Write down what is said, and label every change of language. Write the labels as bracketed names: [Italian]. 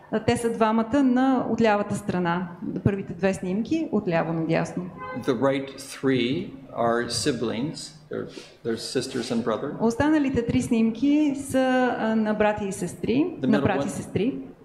[Bulgarian] Те са двамата от лявата страна. Първите две снимки от ляво надясно. [English] The right three are siblings. They're sisters and brother. [Bulgarian] Останалите три снимки са на брати и сестри, на брати и сестри.